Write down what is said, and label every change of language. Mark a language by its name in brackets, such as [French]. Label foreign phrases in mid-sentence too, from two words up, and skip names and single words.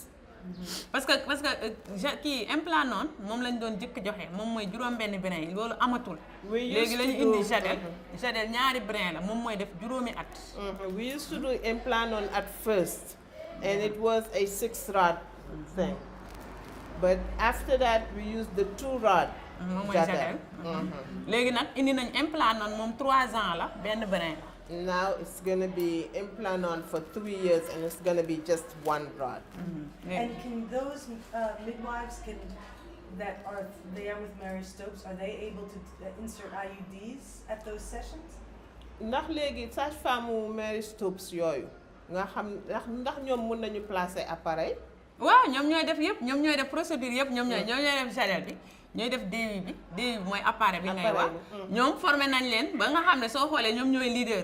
[Wolof] parce que kii implant noonu moom lañ doon jëkk joxe moom mooy juróom-benn brin yi loolu amatul. léegi la ñu indi jadel ñaari brin la moom mooy def juróomi at. [English] We used to do implant on at first, and it was a 6 rod thing, but after that we used the 2 rod. [Wolof] moom mooy jadel. léegi nag indi nañ implant noonu moom 3 ans la benn brin la. [English] Now it's going to be implant on for 3 years, and it's going to be just 1 rod. And can those midwives that are there with Mary Stopes, are they able to insert IUDs at those sessions? [Wolof] ndax léegi sage-femme Mary Stopes yooyu nga xam ndax ñoom mën nañu [French] placer appareil. [Wolof] waaw ñoom ñooy def yëpp ñoom ñooy def procédure yëpp ñoom ñooy def jadel bi ñooy def DU bi mooy appareil bi ngay wax ñoom formé nañ leen ba nga xam ne soo xoolee ñoom ñooy leader.